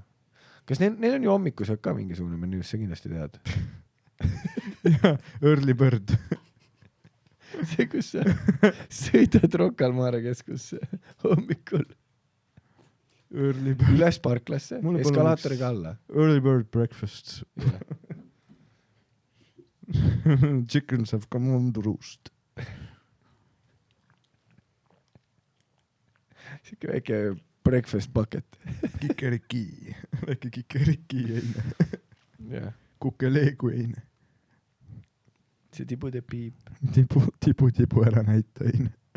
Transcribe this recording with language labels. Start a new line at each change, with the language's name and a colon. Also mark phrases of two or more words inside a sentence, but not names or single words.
Estonian: Kas neil on ju hommikusöök ka mingisugune menüüs, sa kindlasti tead?
English: Early bird.
Estonian: See, kus sa sõidad Rocca al Mare keskusse hommikul. Üles parklasse, eskalaatoriga alla.
English: Early bird breakfast. Chickens have come on the roost.
Estonian: Sikke väike
English: breakfast bucket.
Estonian: Kikeriki. Väike kikeriki eine.
English: Yeah.
Estonian: Kukeleegu eine. See tibude piip. Tibu ära näita eine.